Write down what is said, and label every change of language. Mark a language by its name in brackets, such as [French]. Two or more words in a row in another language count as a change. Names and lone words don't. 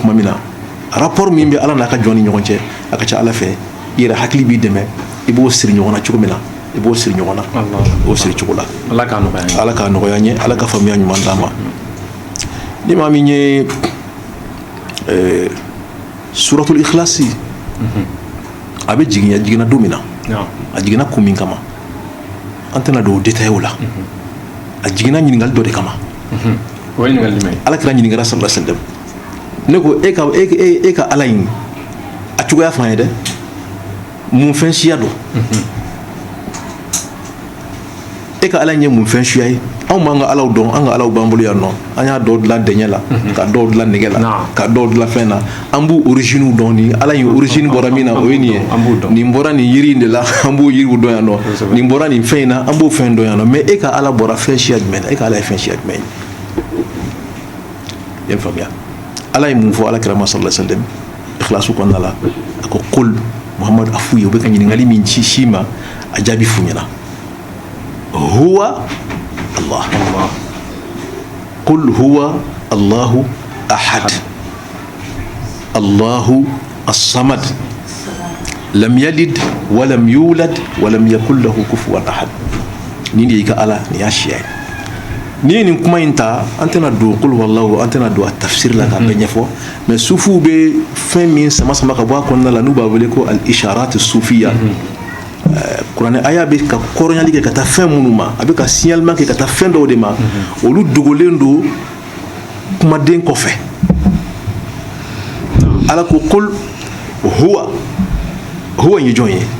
[Bambara] tuma min na rapport min bɛ ala n'a ka jɔn ni ɲɔgɔn cɛ a ka ca ala fɛ i yɛrɛ hakili b'i dɛmɛ i b'o siri ɲɔgɔn na cogo min na i b'o siri ɲɔgɔn na o siri cogo la ala k'a nɔgɔya n ye ala ka faamuya ɲuman d'an ma ni maa min ye suratul ikhlasi a bɛ jiginna don min na a jiginna kun min kama an tɛna don o détail o la a jiginna ɲininkali dɔ de kama o ye ɲininkali jumɛn ye ala kira ɲininkara [Arabic] صلى الله عليه وسلم [Bambara] ne ko e ka ala in a cogoya f'an ye dɛ mun fɛn siya don e ka ala in ye mun fɛn siya ye anw b'an ka alaw dɔn an ka alaw b'an bolo yan nɔ an y'a dɔw dilan dɛɲɛ la ka dɔw dilan nɛgɛ la ka dɔw dilan fɛn na an b'u origine dɔn ni ala in origine bɔra min na o ye nin ye nin bɔra nin yiri in de la an b'o yiriw dɔn yan nɔ nin bɔra nin fɛn in na an b'o fɛn dɔn yan nɔ mais e ka ala bɔra fɛn siya jumɛn na e ka ala ye fɛn siya jumɛn ye i ye faamuya ala ye mun fɔ ala kira ma [Arabic] صلى الله عليه وسلم [Bambara] ikhlasu kɔnɔna la a ko [Arabic] قل محمد [Bambara] a f'u ye u bɛ ka ɲininkali min ci si ma a jaabi f'u ɲɛna [Arabic] هو الله قل هو الله أحد الله الصمد لم يلد ولم يولد ولم يكن له كفوا أحد [Bambara] ni de ka ala ni ya shiya ni ye nin kuma in ta an tɛna don [Arabic] قل هو الله [Bambara] an tɛna don a tafsir la k'a bɛɛ ɲɛfɔ mais sufiw bɛ fɛn min sama ka bɔ a kɔnɔna la n'u b'a wele ko [Arabic] الإشارات الصوفية [Bambara] kuranɛ aya bɛ ka kɔrɔɲali kɛ ka taa fɛn minnu ma a bɛ ka signalement kɛ ka taa fɛn dɔw de ma olu dogolen don kumaden kɔfɛ ala ko [Arabic] قل هو [Bambara] ye jɔn ye